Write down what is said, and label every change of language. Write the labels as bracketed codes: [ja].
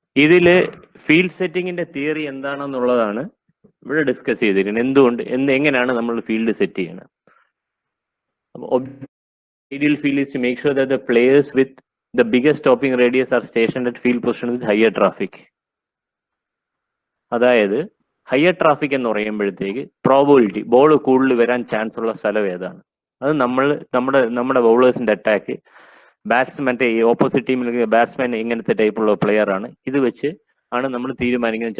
[ml] ഇതില് field സെറ്റിംഗിന്റെ theory എന്താണെന്നുള്ളതാണ് ഇവിടെ discuss ചെയ്തിരിക്കുന്നത്. എങ്ങനെയാണ് നമ്മൾ ഫീൽഡ് സെറ്റ് ചെയ്യണം. [en] Ideal field is to make sure that the players with the biggest stopping radius are stationed at field position with higher traffic. [ml] അതായത് higher traffic എന്ന് പറയുമ്പോഴത്തേക്ക് probability ball കൂടുതൽ വരാൻ ചാൻസ് ഉള്ള സ്ഥലം ഏതാണ്, അത് നമ്മുടെ ബൗളേഴ്സിന്റെ അറ്റാക്ക്, മറ്റേ ഓപ്പോസിറ്റ് ടീമിൽ ബാറ്റ്സ്മാൻ ഇങ്ങനത്തെ ടൈപ്പുള്ള പ്ലെയർ ആണ്, ഇത് വെച്ച് ആണ് നമ്മൾ തീരുമാനിക്കുന്നത്.